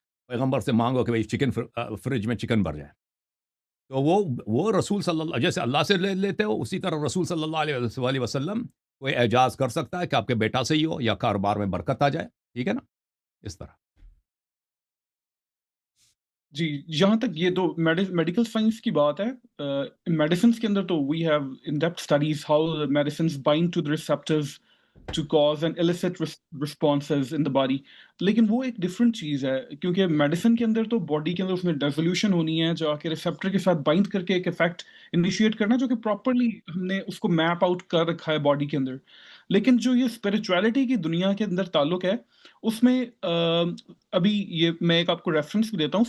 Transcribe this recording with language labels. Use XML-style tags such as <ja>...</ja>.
<ur>پیغمبر سے مانگو کہ بھائی چکن فرج میں چکن بھر جائے، تو وہ رسول صلی اللہ جیسے اللہ سے لیتے ہو، اسی طرح رسول صلی اللہ علیہ وسلم کوئی اعجاز کر سکتا ہے کہ آپ کے بیٹا سے ہی ہو یا کاروبار میں برکت آ جائے، ٹھیک ہے نا، اس طرح۔ جی، جہاں تک یہ تو میڈیکل سائنس کی بات ہے، میڈیسنس کے اندر تو</ur> <en>We have in depth studies how medicines bind to the receptors to cause and elicit responses in the body.</en> <ur>لیکن وہ ایک ڈفرنٹ چیز ہے، کیونکہ میڈیسن کے اندر تو باڈی کے اندر اس میں ڈیزولوشن ہونی ہے، جا کے ریسپٹر کے ساتھ بائنڈ کر کے ایک افیکٹ انیشیٹ کرنا، جو کہ پراپرلی ہم نے اس کو میپ آؤٹ کر رکھا ہے باڈی کے اندر. لیکن جو یہ اسپرچویلٹی کی دنیا کے اندر تعلق ہے، اس میں ابھی یہ میں ایک آپ کو ریفرنس بھی دیتا ہوں.</ur>